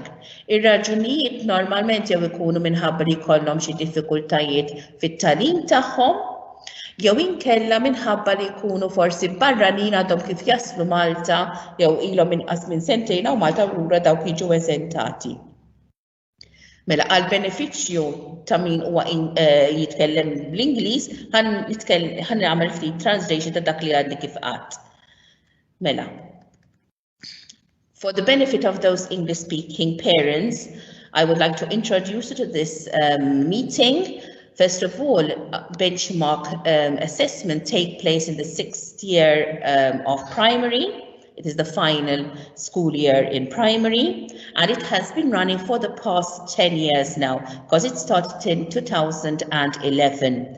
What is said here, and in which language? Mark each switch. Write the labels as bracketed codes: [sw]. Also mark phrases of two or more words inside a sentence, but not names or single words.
[mt] Ir-raġunijiet normalment jew ikunu minħabba li jkollhom xi diffikultajiet fit-tagħlim tagħhom, jew inkella minħabba li jkunu forsi barranin għadhom kif jaslu Malta jew ilhom inqas minn sentejn u Malta lura dawk jiġu eżentati. Mela għal benefiċċju ta' min huwa jitkellem bl-Ingliż ħan nagħmel ftit translation ta' dak li għadni kif qatt. Mela. [en] For the benefit of those English-speaking parents, I would like to introduce you to this meeting. First of all, benchmark assessment take place in the 6th year of primary. It is the final school year in primary, and it has been running for the past 10 years now, because it started in 2011.